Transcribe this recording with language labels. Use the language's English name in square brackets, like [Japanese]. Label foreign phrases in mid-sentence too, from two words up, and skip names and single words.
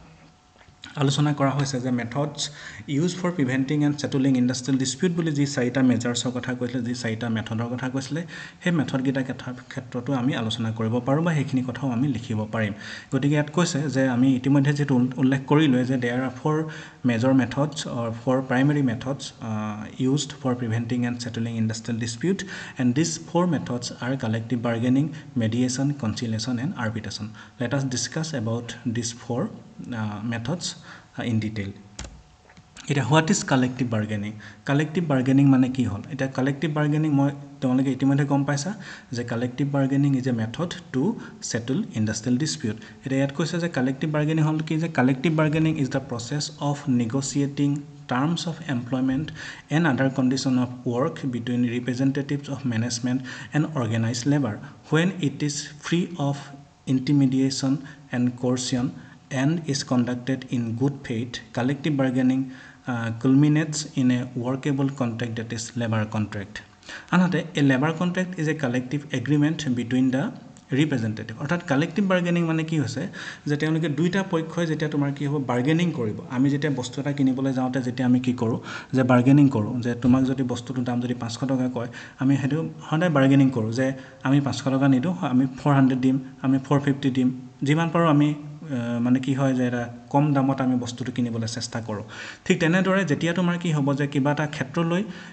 [Assamese] আলোচনা কৰা হৈছে যে [English] methods used for preventing and settling industrial dispute [Assamese] বুলি যি চাৰিটা মেজাৰ্ছৰ কথা কৈছিলে যি চাৰিটা মেথডৰ কথা কৈছিলে সেই মেথড গিটা ক্ষেত্ৰতো আমি আলোচনা কৰিব পাৰো বা সেইখিনি কথাও আমি লিখিব পাৰিম গতিকে ইয়াত কৈছে যে আমি ইতিমধ্যে যেটো উল্লেখ কৰিলো যে [English] there are four major methods or four primary methods used for preventing and settling industrial dispute and these four methods are collective bargaining mediation conciliation and arbitration let us discuss about these four methods in detail এটা what is collective bargaining [Assamese] মানে কি হল এটা [English] collective bargaining [Assamese] মই তোমালোকে ইতিমধ্যে গম পাইছা যে [English] collective bargaining is a method to settle industrial dispute [Assamese] এটা ইয়াত কৈছে যে [English] collective bargaining [Assamese] হল কি যে [English] collective bargaining is the process of negotiating terms of employment and other conditions of work between representatives of management and organized labor when it is free of intimidation and coercion and is conducted in good faith collective bargaining culminates in a workable contract that is labor contract another a labor contract is a collective agreement between the representative অর্থাৎ collective bargaining [Assamese] মানে কি হৈছে যে তেওঁলোকে দুইটা পক্ষই যেতিয়া তোমাৰ কি হ'ব বাৰ্গেনিং কৰিব আমি যেতিয়া বস্তু এটা কিনিবলৈ যাওঁতে যেতিয়া আমি কি কৰো যে বাৰ্গেনিং কৰো যে তোমাক যদি বস্তুটোৰ দাম যদি 500 টকা কয় আমি হেতু সদায় বাৰ্গেনিং কৰো যে আমি 500 টকা নিদো আমি 400 দিম আমি 450 দিম যিমান পাৰো আমি মানে কি হয় যে এটা কম দামত আমি বস্তুটো কিনিবলৈ চেষ্টা কৰোঁ ঠিক তেনেদৰে যেতিয়া তোমাৰ কি হ'ব যে কিবা এটা ক্ষেত্ৰলৈ